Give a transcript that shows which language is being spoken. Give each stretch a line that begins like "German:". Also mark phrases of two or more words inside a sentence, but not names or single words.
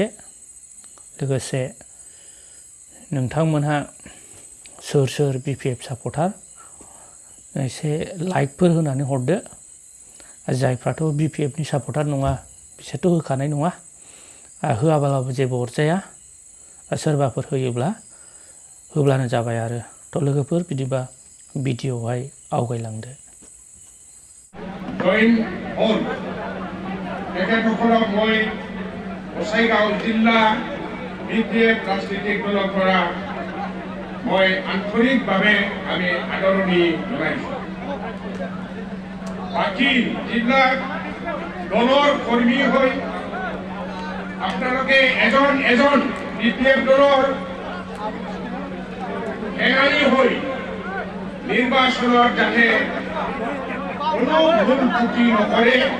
Bodo: लोगोसे नोंथांमोनहा सोर BPF सापर्टार एसे लाइकफोर होनानै हरदो। जायफ्राथ' BPFनि सापर्टार नङा बिसोरथ' होखानाय नङा, होआब्लाबो जेबो अरजाया, सोरबाफोर होयोब्ला होब्लानो जाबाय आरो। थ' लोगोफोर बिदिबा भिडिअआवहाय आवगायलांदो।
Assamese: জইন হ'ল তেখেতসকলক মই গোসাইগাঁও জিলা BPF ৰাজনীতিক দলৰ পৰা মই আন্তৰিকভাৱে আমি আদৰণি জনাইছোঁ। বাকী যিবিলাক দলৰ কৰ্মী হৈ আপোনালোকে এজন BPF দলৰ এঙাৰী হৈ নিৰ্বাচনত যাতে কোনো ভুল ত্ৰুটি নকৰে,